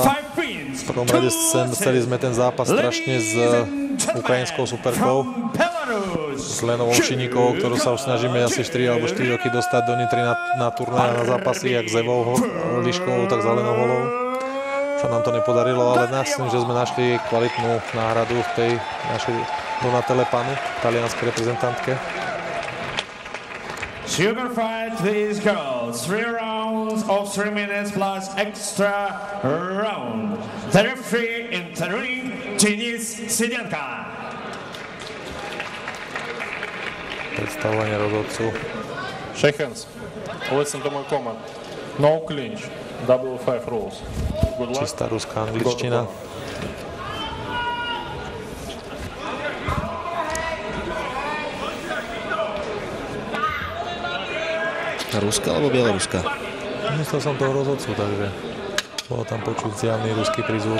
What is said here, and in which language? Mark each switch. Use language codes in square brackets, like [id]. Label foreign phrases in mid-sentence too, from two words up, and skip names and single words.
[sk] V prvom rade chceli sme ten zápas strašne s ukrajinskou superkou, s Lenou Ovšinníkovou, ktorú sa už snažíme asi 4 alebo 4 roky dostať do Nitry na turnaje, na zápasy, jak s Evou Liškovou, tak s Alenou Holou. Sa nám to nepodarilo, ale myslím, že sme našli kvalitnú náhradu v tej našej Donatele Panu, talianskej reprezentantke. [en] Super fight, these girls. 3 rounds of 3 minutes plus extra round. The referee in the ring, Denis Sidenka. [sk] Predstavovanie rozhodcu. [en] Shake hands. Listen to my command. No clinch. Double 5 rules. Good luck. [sk] Čistá ruská angličtina. Ruska alebo Bieloruska? Myslel som toho rozhodcu, takže bolo tam počuť zjavný ruský prízvuk.